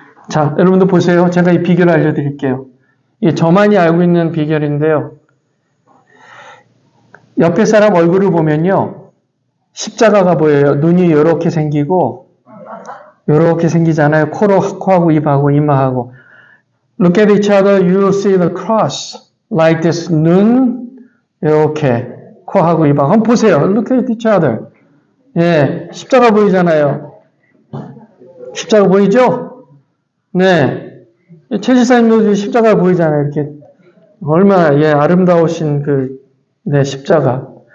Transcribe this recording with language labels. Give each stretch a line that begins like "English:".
Korean: 자, 여러분들 보세요. 제가 이 비결을 알려드릴게요. 이게 저만이 알고 있는 비결인데요. 옆에 사람 얼굴을 보면요. 십자가가 보여요. 눈이 이렇게 생기고 이렇게 생기잖아요. 코하고 입하고 이마하고.
English: Look at each other, you will see the cross. Like this.
Korean: 눈 이렇게 코하고 입하고. 한번 보세요.
English: Look at each other.
Korean: 예, 십자가 보이잖아요. 십자가 보이죠? 네. 최지사님도 십자가 보이잖아요. 이렇게. 얼마나 아름다우신 십자가.